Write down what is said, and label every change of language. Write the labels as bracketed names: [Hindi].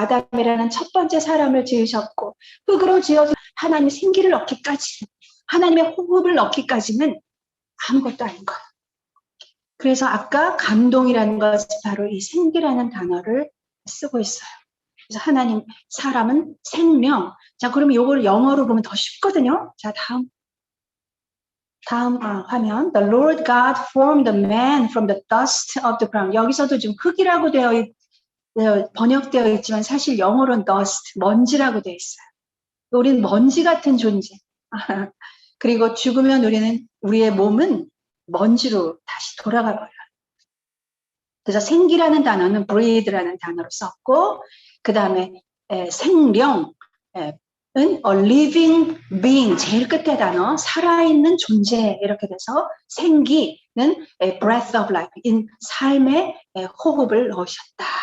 [Korean] 아담이라는 첫 번째 사람을 지으셨고 흙으로 지어서 하나님 생기를 넣기까지 하나님의 호흡을 넣기까지는 아무것도 아닌 거예요. 그래서 아까 감동이라는 것이 바로 이 생기라는 단어를 쓰고 있어요. 그래서 하나님, 사람은 생명. 자, 그러면 이걸 영어로 보면 더 쉽거든요. 자, 다음 화면. [English] The Lord God formed the man from the dust of the ground. [Korean] 여기서도 좀 흙이라고 번역되어 있지만 사실 영어로는 dust, 먼지라고 되어 있어요. 우리는 먼지 같은 존재. 그리고 죽으면 우리의 몸은 먼지로 다시 돌아가 버려요. 그래서 생기라는 단어는 breathe라는 단어로 썼고, 그 다음에 생명, 은 [English] a living being, [Korean] 제일 끝에 단어, 살아있는 존재, 이렇게 돼서 생기는 [English] breath of life, [Korean] 인 삶의 호흡을 넣으셨다.